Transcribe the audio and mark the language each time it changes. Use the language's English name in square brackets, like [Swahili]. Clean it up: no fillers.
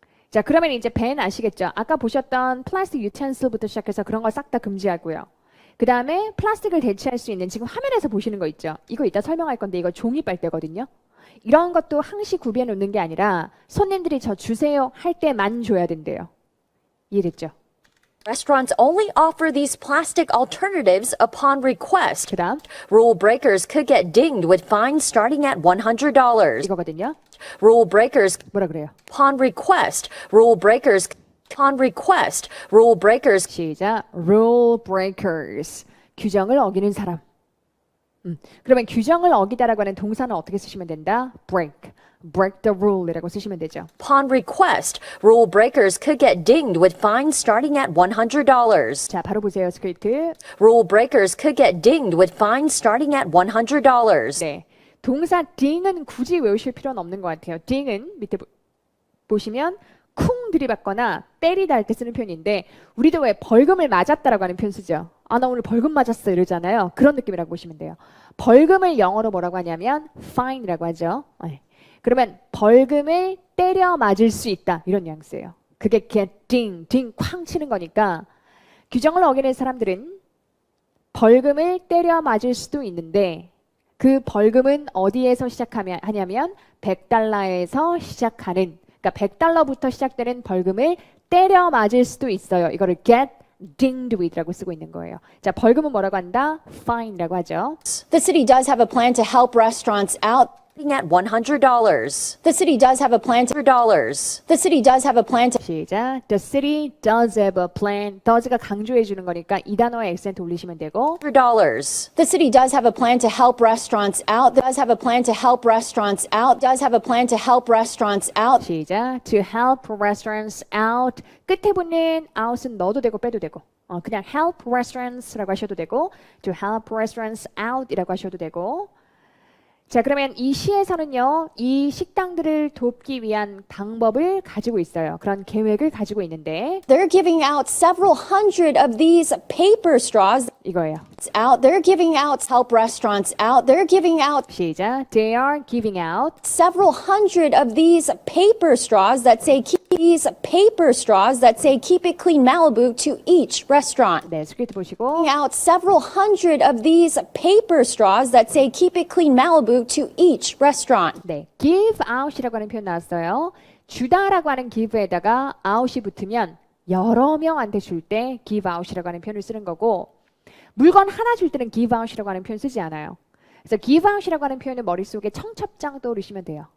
[Korean] 자, 그러면 이제 밴 아시겠죠? 아까 보셨던 플라스틱 유텐슬부터 시작해서 그런 거 싹 다 금지하고요. 그 다음에 플라스틱을 대체할 수 있는 지금 화면에서 보시는 거 있죠? 이거 이따 설명할 건데 이거 종이 빨대거든요. 이런 것도 항시 구비해 놓는 게 아니라 손님들이 저 주세요 할 때만 줘야 된대요. 이해됐죠? [English] Restaurants only offer these plastic alternatives upon request. [Korean] 그 다음 [English] Rule breakers could get dinged with fines starting at $100. [Korean] 이거거든요. [English] Rule breakers [Korean] 뭐라 그래요? [English] upon request. Rule breakers upon request. Rule breakers [Korean] 시작. [English] rule breakers. [Korean] 규정을 어기는 사람. 그러면 규정을 어기다라고 하는 동사는 어떻게 쓰시면 된다? break. [English] break the rule [Korean] 이라고 쓰시면 되죠. [English] upon request. Rule breakers could get dinged with fines starting at $100. [Korean] 자, 바로 보세요. 스크립트. [English] Rule breakers could get dinged with fines starting at $100. [Korean] 네. 동사 ding은 굳이 외우실 필요는 없는 것 같아요. ding은 밑에 보시면 쿵 들이받거나 때리다 할 때 쓰는 표현인데 우리도 왜 벌금을 맞았다라고 하는 표현 쓰죠. 아, 나 오늘 벌금 맞았어 이러잖아요. 그런 느낌이라고 보시면 돼요. 벌금을 영어로 뭐라고 하냐면 fine이라고 하죠. 네. 그러면 벌금을 때려 맞을 수 있다 이런 뉘앙스예요. 그게 그냥 딩 쾅 치는 거니까 규정을 어기는 사람들은 벌금을 때려 맞을 수도 있는데 그 벌금은 어디에서 하냐면 $100에서 시작하는 그러니까 $100부터 시작되는 벌금을 때려 맞을 수도 있어요. 이거를 [English] get dinged with [Korean] 라고 쓰고 있는 거예요. 자, 벌금은 뭐라고 한다? fine이라고 하죠. [English] The city does have a plan to help restaurants out. At $100. The city does have a plan to $100. The city does have a plan to [Korean] 시작. [English] The city does have a plan. [Korean] does가 강조해 주는 거니까 이 단어에 액센트 올리시면 되고 [English] $100. The city does have a plan to help restaurants out. Does have a plan to help restaurants out. Does have a plan to help restaurants out. [Korean] 시작. [English] To help restaurants out. [Korean] 끝에 붙는 out은 넣어도 되고 빼도 되고 그냥 help restaurants라고 하셔도 되고 [English] to help restaurants out [Korean] 이라고 하셔도 되고 자, 그러면 이 시에서는요, 이 식당들을 돕기 위한 방법을 가지고 있어요. 그런 계획을 가지고 있는데 [English] They're giving out several hundred of these paper straws [Korean] 이거예요. [English] out. They're giving out help restaurants out. They're giving out [Korean] 시작. [English] They are giving out several hundred of these paper straws that say keep it clean Malibu to each restaurant. [Korean] 네, 스크립트 보시고 [English] Out several hundred of these paper straws that say keep it clean Malibu to each restaurant. [Korean] 네, give out이라고 하는 표현 나왔어요. 주다라고 하는 give에다가 out이 붙으면 여러 명한테 줄 때 give out이라고 하는 표현을 쓰는 거고 물건 하나 줄 때는 give out이라고 하는 표현 쓰지 않아요. 그래서 give out이라고 하는 표현은 머릿속에 청첩장 떠오르시면 돼요.